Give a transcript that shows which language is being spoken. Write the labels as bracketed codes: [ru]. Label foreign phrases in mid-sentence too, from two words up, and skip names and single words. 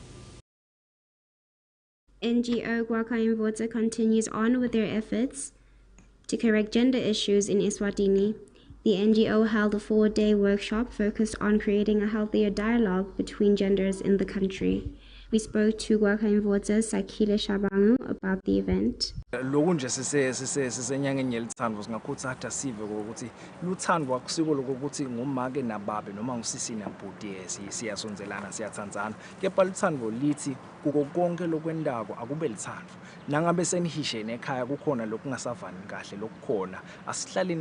[en] NGO Kwakaindvoto continues on with their efforts to correct gender issues in Eswatini. The NGO held a 4-day workshop focused on creating a healthier dialogue between genders in the country. We spoke to Gwakaimvota's Sakile Shabangu about the event. [ss] Lokunje sisenyangeni yelithandwa singakhuthatha sive ukuthi luthandwa kusiko lokuthi ngumake nababe noma ngusisi nabhuti siyasonzelana siyathandzana kepha luthandwa lithi kuko konke lokwendako akube lithandwa nangabe senihishene ekhaya kukhona lokungasavani kahle lokukhona asihlaleni